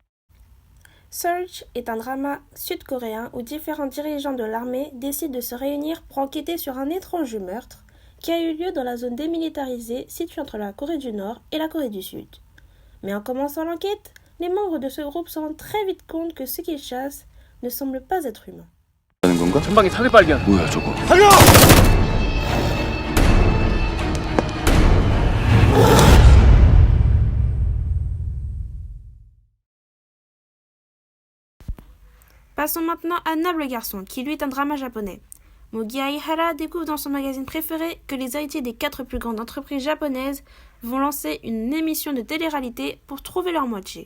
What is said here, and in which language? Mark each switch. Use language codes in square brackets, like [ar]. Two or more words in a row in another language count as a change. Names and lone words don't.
[fr] Search est un drama sud-coréen où différents dirigeants de l'armée décident de se réunir pour enquêter sur un étrange meurtre qui a eu lieu dans la zone démilitarisée située entre la Corée du Nord et la Corée du Sud. Mais en commençant l'enquête, les membres de ce groupe se rendent très vite compte que ceux qu'ils chassent ne semblent pas être humains. [ko] 전방에 사기 발견. 뭐야 저거? 달려! [fr] Passons maintenant à Noble Garçon, qui lui est un drama japonais. Mogi Aihara découvre dans son magazine préféré que les héritiers des 4 plus grandes entreprises japonaises vont lancer une émission de télé-réalité pour trouver leur moitié.